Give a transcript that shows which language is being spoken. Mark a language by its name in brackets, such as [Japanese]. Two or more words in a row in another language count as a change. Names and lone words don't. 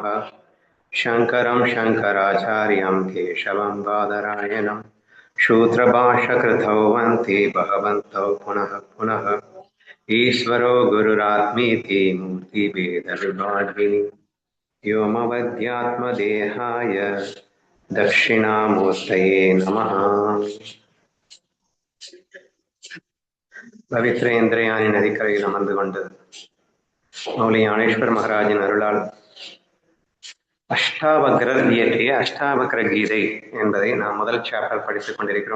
[Sanskrit] शङ्करं शङ्कराचार्यं केशवं बादरायणं सूत्रभाष्यकृतौ वन्ते भगवन्तौ पुनः पुनः। ईश्वरो गुरुरात्मेति मूर्तिभेदविभागिनि व्योमवद्यात्मदेहाय दक्षिणामूर्तये नमः। [Tamil] பவித்ரேந்திரயானி நதிக்கரையில் அமர்ந்து கொண்டு மௌலி ஞானேஸ்வர் மகாராஜின் அருளால் அஷ்டாவக்ரர் இயற்றிய அஷ்டாவக்ர கீதை என்பதை நாம் முதல் சாப்டர் படித்துக் கொண்டிருக்கிறோம்.